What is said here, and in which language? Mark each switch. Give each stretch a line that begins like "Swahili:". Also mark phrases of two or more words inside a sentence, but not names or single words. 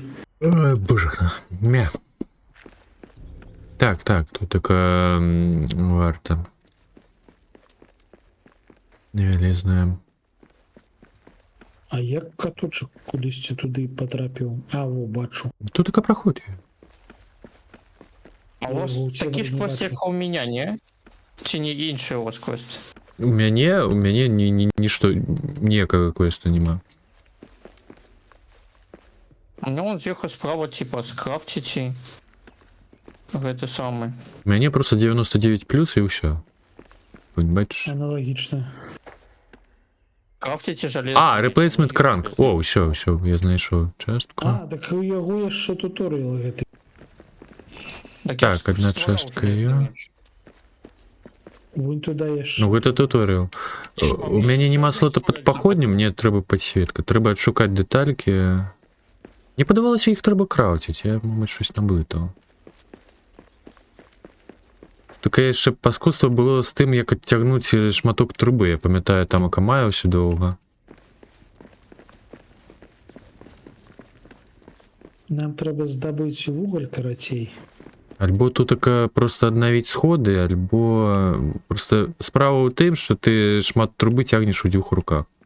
Belarusian: Ой, боже, мя. Так, тут такая варта. Невялізная. А як каточак кудысьці туды патрапіў? А, во, бачу.
Ukrainian: Тут така праходить. А у вас
Russian: Я его у тебя
Ukrainian: такі ж не кості,
Belarusian: бачу.
Ukrainian: як
Russian: у меня,
Ukrainian: не? Чи не інші у вас кості?
Belarusian: У мяне нішто, ніякага квеста нема.
Russian: У меня вон зверху справа, типа, скрафтите. Это самое.
Belarusian: У мяне просто 99 плюс і ўсё. Бачиш? Аналагічна.
Russian: Крафтите железо.
Belarusian: А, replacement кранк. О, ўсё, я знайшоў частку. А, так у яго яшчэ туторыял гэты. Так, одна частка є. Вунь туды яшчэ. Ну гэта туторыял. У мяне нема слота пад паходнем, мне трэба падсветка. Трэба адшукаць дэталькі. Мне падавалася, іх трэба краўціць, я, мабыць,
Ukrainian: щось наблытаў.
Belarusian: Таке яшчэ паскудства было з тым, як адцягнуць шматок трубы. Я памятаю, там акамаяўся доўга. Нам трэба здабыць вугаль карацей. Альбо тут така просто аднавіць сходы, альбо просто справа ў тым, што ты шмат трубы цягнеш у дзвюх руках.